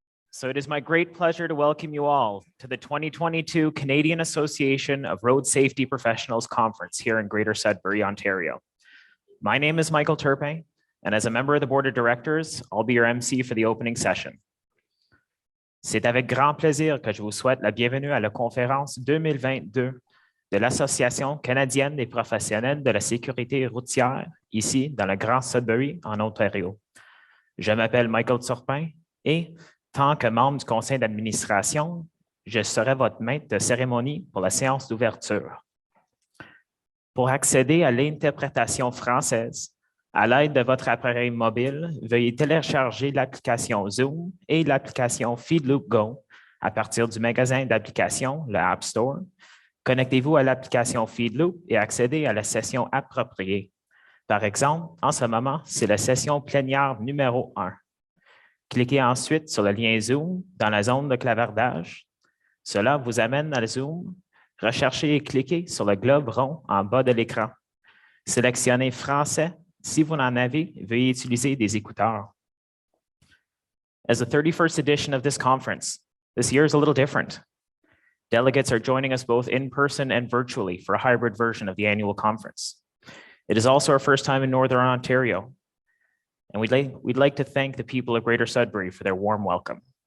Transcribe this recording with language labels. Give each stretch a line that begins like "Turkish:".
English: So it is my great pleasure to welcome you all to the 2022 Canadian Association of Road Safety Professionals Conference here in Greater Sudbury, Ontario. My name is Michael Turpin, and as a member of the Board of Directors, I'll be your MC for the opening session.
French: C'est avec grand plaisir que je vous souhaite la bienvenue à la conférence 2022 de l'Association canadienne des professionnels de la sécurité routière, ici dans le Grand Sudbury, en Ontario. Je m'appelle Michael Turpin et, tant que membre du conseil d'administration, je serai votre maître de cérémonie pour la séance d'ouverture. Pour accéder à l'interprétation française, à l'aide de votre appareil mobile, veuillez télécharger l'application Zoom et l'application Feedloop Go à partir du magasin d'applications, le App Store. Connectez-vous à l'application Feedloop et accédez à la session appropriée. Par exemple, en ce moment, c'est la session plénière numéro 1. Cliquez ensuite sur le lien Zoom dans la zone de clavardage. Cela vous amène à la Zoom. Recherchez et cliquez sur le globe rond en bas de l'écran. Sélectionnez Français. Si vous en avez, veuillez utiliser des écouteurs.
English: As the 31st edition of this conference, this year is a little different. Delegates are joining us both in person and virtually for a hybrid version of the annual conference. It is also our first time in Northern Ontario, and we'd like to thank the people of Greater Sudbury for their warm welcome.